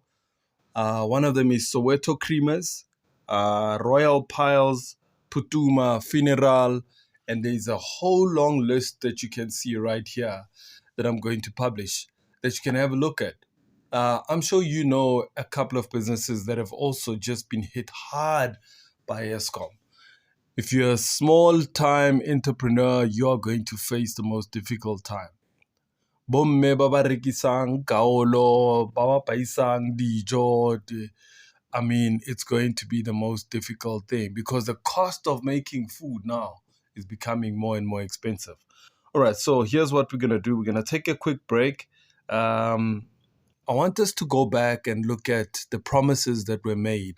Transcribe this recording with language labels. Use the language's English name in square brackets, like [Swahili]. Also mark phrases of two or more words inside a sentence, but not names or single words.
[English] One of them is Soweto Creamers, Royal Piles, Putuma, Funeral, and there's a whole long list that you can see right here that I'm going to publish that you can have a look at. I'm sure you know a couple of businesses that have also just been hit hard by Eskom. If you're a small-time entrepreneur, you are going to face the most difficult time. [Tswana] Bomme ba ba rekisang kaolo, ba ba paisang dijo. [English] I mean, it's going to be the most difficult thing because the cost of making food now is becoming more and more expensive. All right, so here's what we're going to do. We're going to take a quick break. I want us to go back and look at the promises that were made.